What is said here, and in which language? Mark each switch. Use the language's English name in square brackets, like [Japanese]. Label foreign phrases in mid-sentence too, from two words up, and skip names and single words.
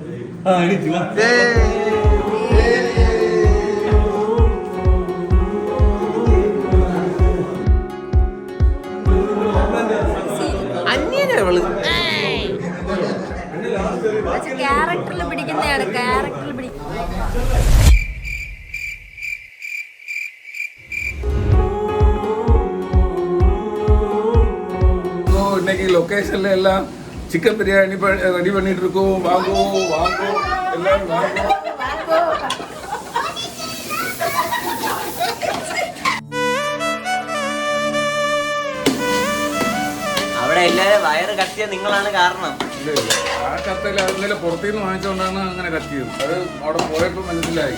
[Malayalam] ക്യാരക്ടറിൽ പിടിക്കുന്നതാണ്, ക്യാരക്ടറിൽ പിടിക്കുന്നത്. [Tamil] இன்னைக்கு லொகேஷன்ல எல்லாம் சிக்கன் பிரியாணி ரெடி பண்ணிட்டு இருக்கோம். வாங்கோ வாங்கோ எல்லாரும் வாங்கோ. [Malayalam] അവിടെ എല്ലാരും വയറ് കത്തിയ നിങ്ങളാണ് കാരണം. ആ കത്തല്ല, ഇന്നലെ പുറത്തുനിന്ന് വാങ്ങിച്ചുകൊണ്ടാണ് അങ്ങനെ കത്തിയത്. അത് അവിടെ പോയപ്പോൾ മനസ്സിലായി.